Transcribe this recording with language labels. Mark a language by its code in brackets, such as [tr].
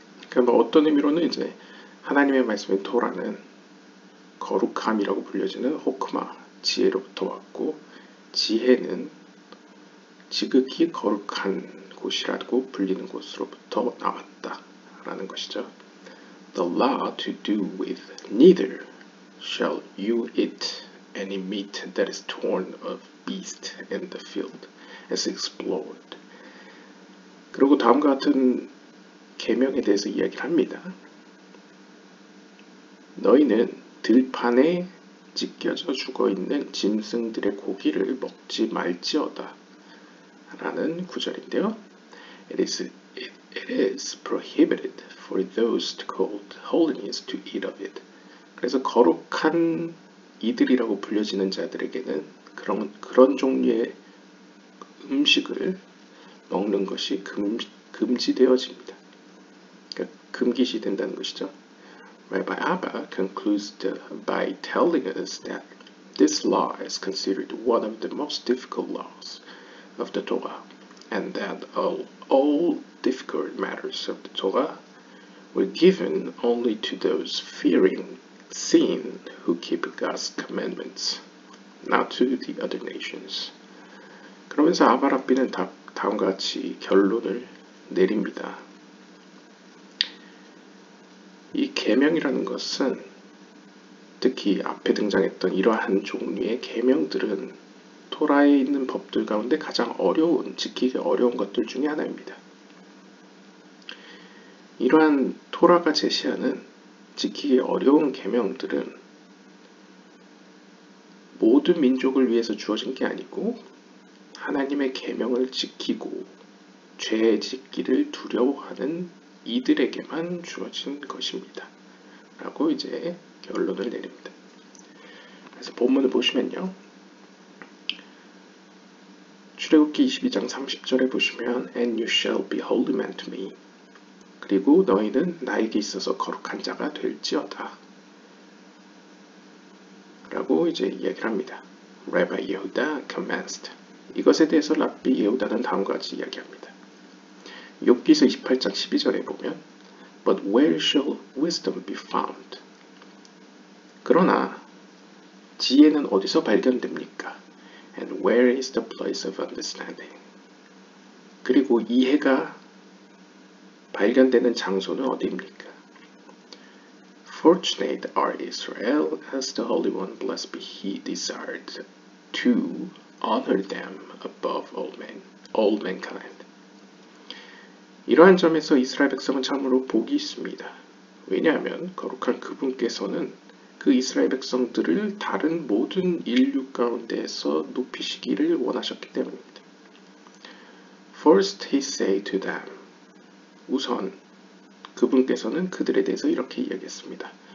[ko] 그러니까 어떤 의미로는 이제 하나님의 말씀인 토라는 거룩함이라고 불려지는 호크마, 지혜로부터 왔고 지혜는 지극히 거룩한 곳이라고 불리는 곳으로부터 나왔다라는 것이죠. [en] The law to do with neither shall you eat any meat that is torn of beast in the field as explored. [ko] 그리고 다음과 같은 계명에 대해서 이야기를 합니다. 너희는 들판에 찢겨져 죽어있는 짐승들의 고기를 먹지 말지어다 라는 구절인데요. [en] It is prohibited for those called holiness to eat of it. [ko] 그래서 거룩한 이들이라고 불려지는 자들에게는 그런 종류의 음식을 먹는 것이 금지되어집니다. 그러니까 금기시 된다는 것이죠. [en] Rabbi Abba concludes by telling us that this law is considered one of the most difficult laws of the Torah, and that all difficult matters of the Torah were given only to those fearing sin who keep God's commandments, not to the other nations. [ko] 그러면서 아바랍비는 다음과 같이 결론을 내립니다. 이 계명이라는 것은 특히 앞에 등장했던 이러한 종류의 계명들은 토라에 있는 법들 가운데 가장 지키기 어려운 것들 중에 하나입니다. 이러한 토라가 제시하는 지키기 어려운 계명들은 모든 민족을 위해서 주어진 게 아니고 하나님의 계명을 지키고 죄 짓기를 두려워하는 이들에게만 주어진 것입니다. 라고 이제 결론을 내립니다. 그래서 본문을 보시면요. 출애굽기 22장 30절에 보시면 [en] And you shall be holy man to me. [ko] 그리고 너희는 나에게 있어서 거룩한 자가 될지어다. 라고 이제 이야기를 합니다. [en] Rabbi Yehuda commenced. [ko] 이것에 대해서 랍비 예후다는 다음과 같이 이야기합니다. 욥기서 28장 12절에 보면 [en] But where shall wisdom be found? [ko] 그러나 지혜는 어디서 발견됩니까? [en] And where is the place of understanding? [ko] 그리고 이해가 발견되는 장소는 어디입니까? [en] Fortunate are Israel as the Holy One, blessed be He, desired to honor them above all mankind. [ko] 이러한 점에서 이스라엘 백성은 참으로 복이 있습니다. 왜냐하면 거룩한 그분께서는 그 이스라엘 백성들을 다른 모든 인류 가운데에서 높이시기를 원하셨기 때문입니다. [en] First he said to them, [ko] 우선 그분께서는 그들에 대해서 이렇게 이야기했습니다.